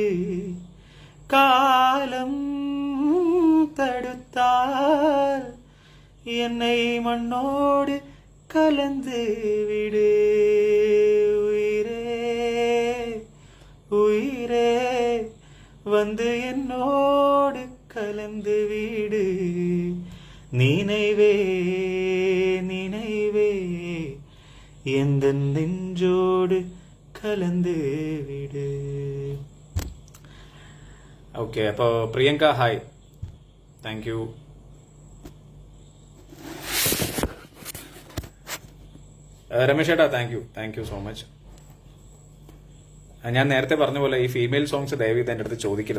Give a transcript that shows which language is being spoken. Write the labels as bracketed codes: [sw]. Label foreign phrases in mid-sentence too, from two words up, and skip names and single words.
[ta] காலம் தடுத்தால் என்னை மண்ணோடு கலந்து விடு உயிரே உயிரே வந்து என்னோடு கலந்து விடு நினைவே நினைவே எந்த நெஞ்சோடு கலந்து விடு. [ml] ഓക്കെ, അപ്പോൾ പ്രിയങ്ക ഹായ്, [en] thank you. [ml] രമേശ് ചേട്ടാ [en] thank you so much. [ml] ഞാൻ നേരത്തെ പറഞ്ഞ പോലെ ഈ [en] female songs [ml] ദയവീത് എൻ്റെ അടുത്ത് ചോദിക്കരുത്.